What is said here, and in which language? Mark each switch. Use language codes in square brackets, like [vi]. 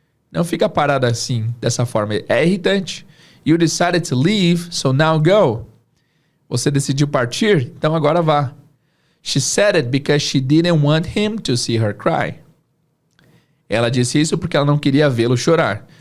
[pt] Não fica parada assim, dessa forma. É irritante. [en] You decided to leave, so now go. [pt] Você decidiu partir, então agora vá. [en] She said it because she didn't want him to see her cry. [pt] Ela disse isso porque ela não queria vê-lo chorar.